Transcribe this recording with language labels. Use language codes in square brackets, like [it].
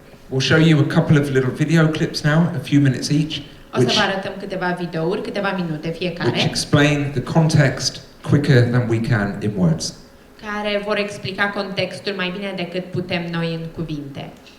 [en] We'll show you a couple of little video clips now, a few minutes each, [ro] O să vă arătăm câteva videouri, câteva minute [en] which [ro] fiecare, [en] explain the context quicker than we can in words. [ro] care vor explica contextul mai bine decât putem noi în cuvinte.